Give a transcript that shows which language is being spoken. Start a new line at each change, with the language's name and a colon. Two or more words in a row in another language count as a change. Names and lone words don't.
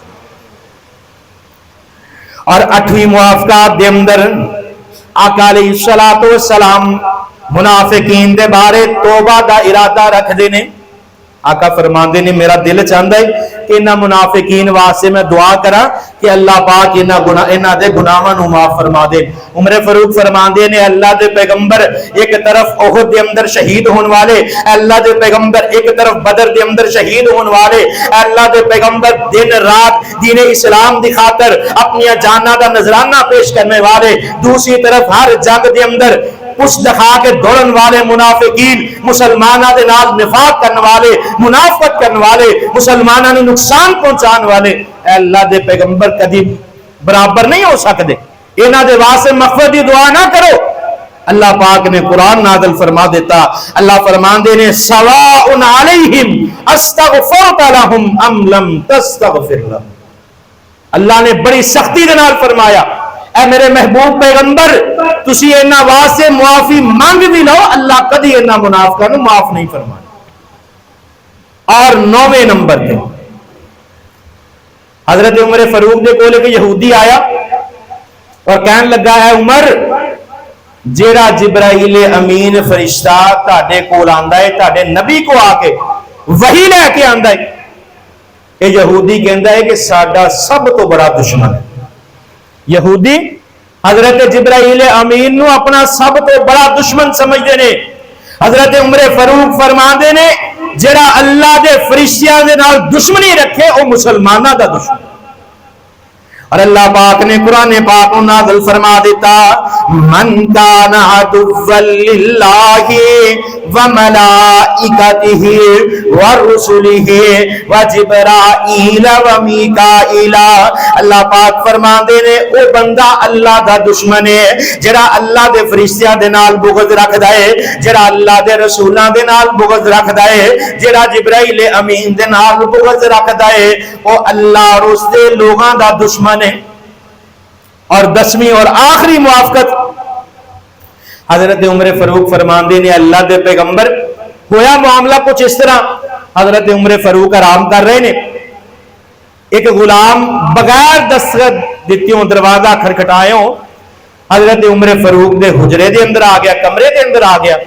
Punjabi: اور 8ویں موافقات دے اندر آقا
Arabic: علیہ السلام
Punjabi: منافقین دے بارے توبہ دا ارادہ رکھ دینے۔ آقا فرماندے نے میرا دل چاہتا ہے کہ انہاں منافقین واسطے میں دعا کرا کہ اللہ پاک انہاں دے گناہاں نو معاف فرما دے. عمر فاروق فرماندے نے اللہ دے پیغمبر ایک طرف احد دے اندر شہید ہون والے, اللہ دے پیغمبر ایک طرف بدر دے اندر شہید ہون والے, اللہ دے پیغمبر دن رات دین اسلام دی خاطر اپنی جاناں دا نذرانہ پیش کرنے والے, دوسری طرف ہر جنگ دے اندر پش دکھا کے دوڑن والے منافقین, مسلمانہ دے نال نفاق کرنے والے, منافقت کرنے والے, مسلمانہ نے نقصان پہنچان والے, اے اللہ دے پیغمبر کدی برابر نہیں ہو سکتے, انہاں دے واسطے مغفرت دی دعا نہ کرو. اللہ پاک نے قرآن نازل فرما دیتا, اللہ فرماندے نے
Arabic: سواء علیہم استغفرت لہم ام لم تستغفر لہم.
Punjabi: اللہ نے بڑی سختی دے نال فرمایا اے میرے محبوب پیغمبر تسی انہاں واسطے معافی مانگ بھی لو, اللہ کدی انہاں منافقاں نو معاف نہیں فرمانا. اور 9ویں نمبر تے حضرت عمر فاروق دے کول ایک یہودی آیا اور کہن لگا ہے عمر جیڑا جبرائیل امین فرشتہ تہاڈے کول آندا ہے تہاڈے نبی کو آ کے وحی لے کے آندا ہے, اے یہودی کہندا ہے کہ ساڈا سب تو بڑا دشمن ہے. یہودی حضرت جبرائیل امین نو اپنا سب تو بڑا دشمن سمجھتے نے. حضرت عمر فاروق فرماندے نے جڑا اللہ دے فرشتیاں دے نال دشمنی رکھے او مسلماناں دا دشمن. اور اللہ پاک نے قرآن پاک نازل فرما دیتا
Arabic: من کان عدوا للہ وملائکتہ ورسلہ وجبرائیل ومیکائیل.
Punjabi: اللہ پاک فرما دے نے او بندہ اللہ دا دشمن ہے جڑا اللہ دے فرشتیاں دے نال بغض رکھدا ہے, جڑا اللہ دے رسولاں دے نال بغض رکھدا ہے, جڑا جبرائیل امین دے نال بغض رکھدا ہے او اللہ اور اس دے لوگاں دا دشمن ہے. اور 10ویں اور آخری موافقت حضرت عمر فاروق فرماندے نے اللہ دے پیغمبر ہویا معاملہ کچھ اس طرح, حضرت عمر فاروق آرام کر رہے نے, ایک غلام بغیر دستخط دتیوں دروازہ کھٹکھٹائیوں حضرت عمر فاروق دے حجرے دے اندر آ گیا, کمرے دے اندر آ گیا.